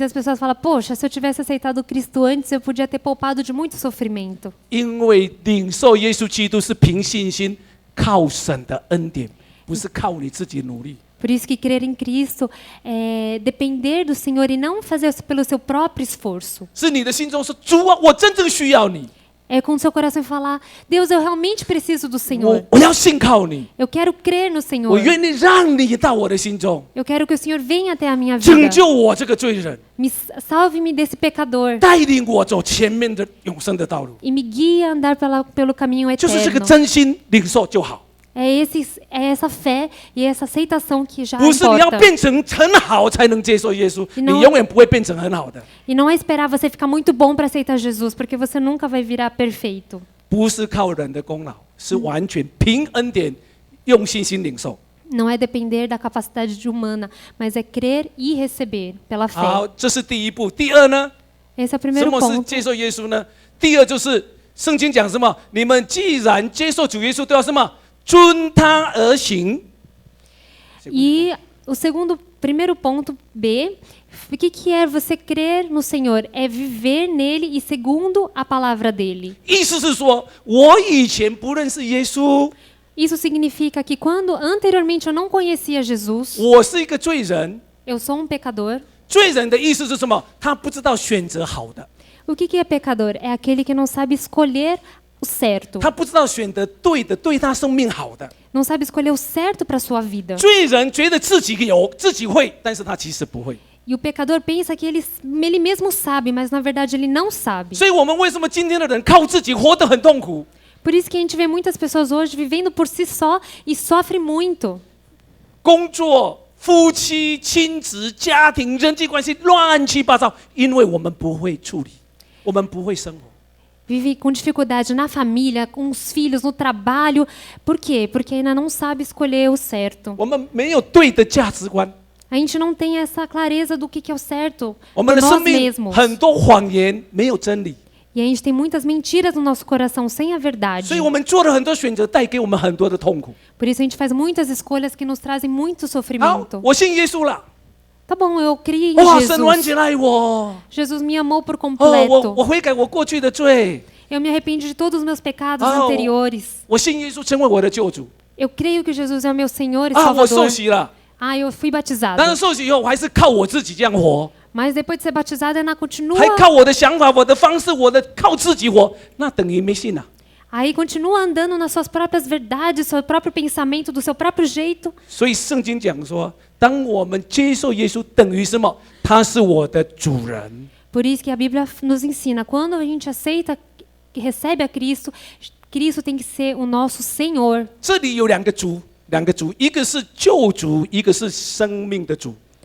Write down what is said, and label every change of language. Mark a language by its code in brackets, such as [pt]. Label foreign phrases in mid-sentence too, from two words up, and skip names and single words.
[pt] Muitas pessoas falam, poxa, se eu tivesse aceitado Cristo antes, eu podia ter poupado de muito sofrimento. [zh] 因为领受耶稣基督是凭信心，靠神的恩典，不是靠你自己努力。 [pt] Por isso que crer em Cristo é depender do Senhor e não fazer pelo seu próprio esforço. [zh] 是你的心中说，主啊，我真正需要你， [pt] É com o seu coração falar, Deus, eu realmente preciso do Senhor. [zh] 我要信靠你， [pt] Eu quero crer no [zh] 我 [pt] Senhor. [zh] 愿意让你到我的心中， [pt] Eu quero que o Senhor venha até a minha [zh] 拯 [pt] vida. [zh] 救我这个罪人， [pt] Salve-me desse pecador [zh] 带领我走前面的永生的道路， [pt] e me guie a andar pelo caminho [zh] 就是这个 [pt] eterno. [zh] 真心领受就好。 [pt] É essa fé e essa aceitação que já [zh] 不是你要 [pt] importa. [zh] 变成很好才能接受耶稣， [pt] E não- [zh] 你永远不会变成很好的。 [pt] E não é esperar você ficar muito bom para aceitar Jesus, porque você nunca vai virar perfeito. [zh] 不是靠人的功劳，是完全凭恩典，用信心领受。 [pt] Não é depender da capacidade humana, mas é crer e receber pela [zh] 好， [pt] fé. [zh] 这是第一步。第二呢？ [pt] Esse é o [zh] 什 [pt] primeiro [zh] 么是 [pt] ponto. [zh] 接受耶稣呢？第二就是圣经讲什么？你们既然接受主耶稣，都要什么？遵他而行。 [pt] E o primeiro ponto B, o que é você crer no Senhor? É viver nele e segundo a palavra dele. [zh] 意思是说，我以前不认识耶稣， [pt] Isso significa que quando anteriormente eu não conhecia Jesus, [zh] 我是一个罪人。 [pt] eu sou pecador. [zh] 罪人的意思是什么？他不知道选择好的， [pt] O que é pecador? É aquele que não sabe escolher o certo. [zh] 他不知道选择对的，对他生命好的。 [pt] Não sabe escolher o certo para a sua vida. [zh] 罪人觉得自己有，自己会，但是他其实不会。 [pt] E o pecador pensa que ele mesmo sabe, mas na verdade ele não sabe. [zh] 所以我们为什么今天的人靠自己活得很痛苦？ [pt] Por isso que a gente vê muitas pessoas hoje vivendo por si só e sofre muito. [zh] 工作、夫妻、亲子、家庭、人际关系乱七八糟，因为我们不会处理，我们不会生活。 [pt] Vive com dificuldade na família, com os filhos, no trabalho. Por quê? Porque ainda não sabe escolher o certo. [zh] 我们没有对的价值观， [pt] A gente não tem essa clareza do que é o certo [zh] 我们 [pt] por [zh] 的生 [pt] nós [zh] 命 [pt] mesmos. [zh] 很多谎言，没有真理， [pt] E a gente tem muitas mentiras no nosso coração sem a verdade. [zh] 所以我们做了很多选择，带给我们很多的痛苦。 [pt] Por isso a gente faz muitas escolhas que nos trazem muito [zh] 好 [pt] sofrimento.， [zh] 我信耶稣了， [pt] Tá bom, eu criei em [zh] 哇，神完 [pt] Jesus. [zh] 全爱我， [pt] Jesus me amou por [zh] 哦，我 [pt] completo. [zh] 悔改我过去的罪， [pt] Eu me arrependo de todos os meus pecados Ah, anteriores. [zh] 我信耶稣成为我的救主， [pt] Eu creio que Jesus é o meu Senhor e [zh] 啊，我受 [pt] Salvador. [zh] 洗了， [pt] Ah, eu fui batizado. [zh] 但是受洗以后，我还是靠我自己这样活。 [pt] Mas depois de ser batizado, ainda continua. [zh] 还靠我的想法、我的方式、靠自己活，那等于没信了。 [pt] Aí continua andando nas suas próprias verdades, seu próprio pensamento, do seu próprio jeito. [zh] 所以圣经讲说，当我们接受耶稣，等于什么？他是我的主人。 [pt] Por isso que a Bíblia nos ensina, quando a gente aceita, que recebe a Cristo, Cristo tem que ser o nosso Senhor. [zh] 这里有两个主，一个是救主，一个是生命的主。